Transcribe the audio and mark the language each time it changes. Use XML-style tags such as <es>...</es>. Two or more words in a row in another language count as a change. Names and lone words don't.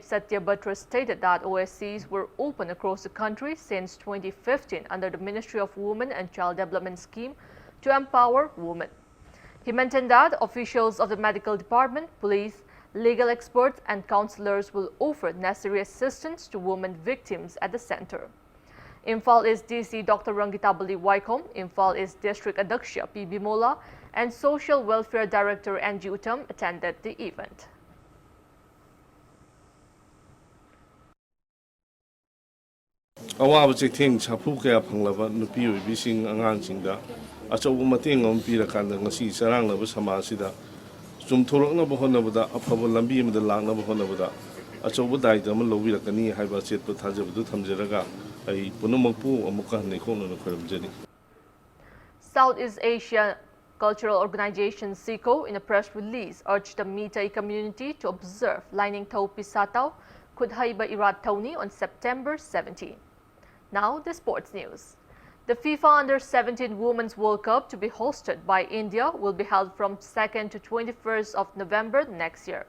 <en>Satya Batra stated that OSCs were open across the country since 2015 under the Ministry of Women and Child Development Scheme to empower women. He maintained that officials of the medical department, police, legal experts and counselors will offer necessary assistance to women victims at the center. Imphal East DC Dr. Rangitabali Waikom, Imphal East District Adaksha P. Bimola and Social Welfare Director Angie Uttam attended the event.</en> <mni>ꯑꯋꯥꯕ ꯆꯩꯊꯦꯡ ꯁꯥꯐꯨ ꯀꯌꯥ ꯐꯪꯂꯕ ꯅꯨꯄꯤ ꯑꯣꯏꯕꯤꯁꯤꯡ ꯑꯉꯥꯡꯁꯤꯡꯗ ꯑꯆꯧꯕ ꯃꯇꯦꯡ ꯑꯃ ꯄꯤꯔꯀꯥꯟꯗ ꯉꯁꯤ ꯆꯔꯥꯡꯅꯕ ꯁꯃꯥꯖꯁꯤꯗ ꯆꯨꯝꯊꯣꯔꯛꯅꯕ ꯍꯣꯠꯅꯕꯗ ꯑꯐꯕ ꯂꯝꯕꯤ ꯑꯃꯗ ꯂꯥꯛꯅꯕ ꯍꯣꯠꯅꯕꯗ ꯑꯆꯧꯕ ꯗꯥꯏꯇ ꯑꯃ ꯂꯧꯕꯤꯔꯛꯀꯅꯤ ꯍꯥꯏꯕ ꯑꯆꯦꯠꯄ ꯊꯥꯖꯕꯗꯨ ꯊꯝꯖꯔꯒ ꯑꯩ ꯄꯨꯝꯅꯃꯛꯄꯨ ꯑꯃꯨꯛꯀ ꯍꯟꯅ ꯏꯈꯣꯡꯅꯅ ꯈꯣꯏꯔꯝꯖꯔꯤ.</mni> <en>Southeast Asia Cultural Organization SICO in a press release urged the Meitei community to observe</en> <mni>Laining Thau Pisatau Khudhaiba Irat Thauni</mni> <en>on September 17. Now, the sports news. The FIFA Under-17 Women's World Cup to be hosted by India will be held from 2nd to 21st of November next year.</en>